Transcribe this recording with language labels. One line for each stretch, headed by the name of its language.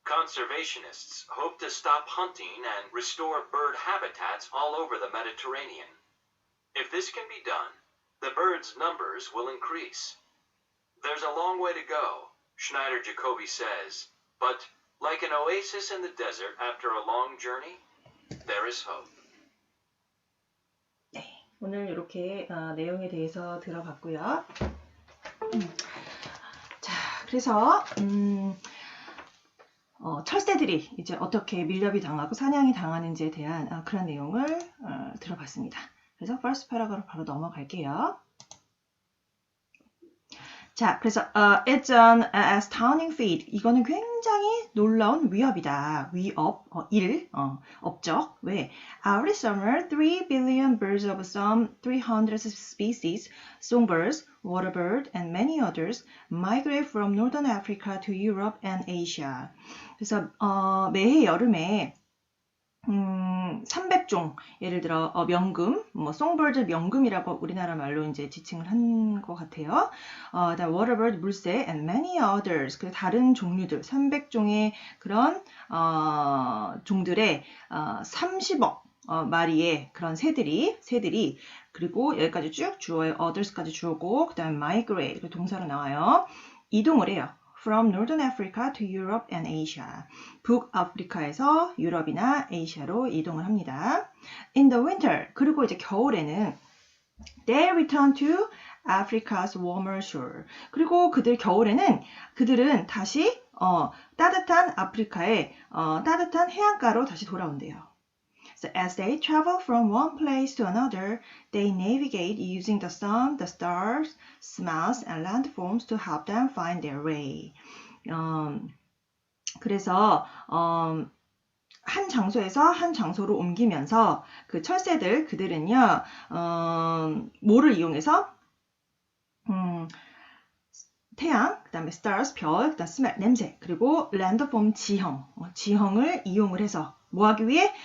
English: Conservationists hope to stop hunting and restore bird habitats all over the Mediterranean. If this can be done, the birds' numbers will increase. There's a long way to go, Schneider-Jacobi says, but like an oasis in the desert after a long journey, there is hope.
Korean: 네, 오늘 이렇게 내용에 대해서 들어봤고요. 자, 그래서 철새들이 이제 어떻게 밀렵이 당하고 사냥이 당하는지에 대한 그런 내용을 들어봤습니다. 그래서 first paragraph 바로 넘어갈게요. 자, 그래서
English: it's an astounding feat.
Korean: 이거는 굉장히 놀라운 위협이다. 위협, 업적. 왜?
English: Every summer, 3 billion birds of some 300 species, songbirds, waterbird, and many others migrate from northern Africa to Europe and Asia.
Korean: 그래서 매해 여름에 300종, 예를 들어 명금, 송버드 명금이라고 우리나라 말로 이제 지칭을 한 것 같아요. 그다음 waterbird 물새
English: and many others,
Korean: 그 다른 종류들 300종의 그런 종들의 30억 마리의 그런 새들이 그리고 여기까지 쭉 주어요. others까지 주어고 그다음 migrate 그 동사로 나와요. 이동을 해요.
English: From Northern Africa to Europe and Asia.
Korean: 북아프리카에서 유럽이나 아시아로 이동을 합니다.
English: In the winter,
Korean: 그리고 이제 겨울에는
English: they return to Africa's warmer shore.
Korean: 그리고 겨울에는 그들은 다시 따뜻한 아프리카의 따뜻한 해안가로 다시 돌아온대요.
English: So as they travel from one place to another, they navigate using the sun, the stars, smells, and landforms to help them find their way.
Korean: 그래서 한 장소에서 한 장소로 옮기면서 그 철새들 그들은요 뭐를 이용해서 태양, 그 다음에 stars, 별, 그 다음 smell, 냄새, 그리고 landform, 지형을 이용을 해서 뭐 하기 위해?